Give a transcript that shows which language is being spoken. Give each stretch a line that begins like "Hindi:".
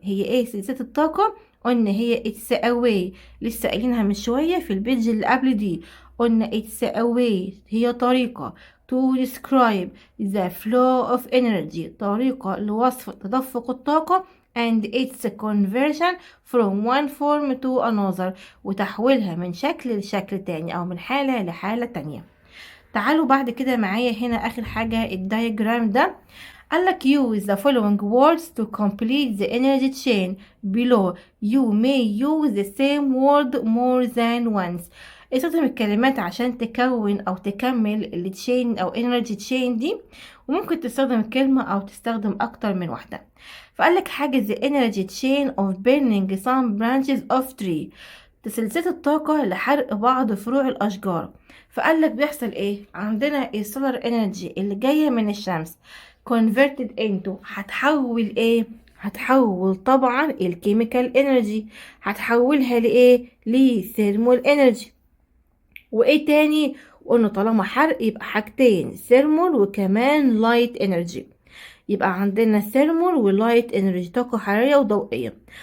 Arabic: هي ايه سلسلة الطاقة؟ قلنا هي
English: it's a way،
Arabic: لسه قايلينها من شوية في البيج اللي قبل دي، قلنا it's a way هي طريقة
English: to describe the flow of energy،
Arabic: طريقة لوصف تدفق الطاقة
English: and its conversion from one form to another،
Arabic: وتحويلها من شكل لشكل تاني او من حالة لحالة تانية. تعالوا بعد كده معايا هنا اخر حاجة الدايجرام ده، قالك
English: use the following words to complete the energy chain below. You may use the same word more than once.
Arabic: استخدم الكلمات عشان تكون او تكمل التشين او energy chain دي، وممكن تستخدم كلمة او تستخدم اكتر من واحدة. فقالك حاجة
English: the energy chain of burning some branches of tree،
Arabic: سلسلة الطاقة لحرق بعض فروع الأشجار. فقالك بيحصل ايه؟ عندنا السولار انرجي اللي جاية من الشمس
English: converted into،
Arabic: هتحول ايه؟ هتحول طبعا الكيميكال انرجي، هتحولها لايه؟ لثيرمال انرجي. وايه تاني؟ وانه طالما حرق يبقى حاجتين ثيرمال وكمان لايت انرجي، يبقى عندنا ثيرمال ولايت انرجي، طاقة حرارية وضوئية.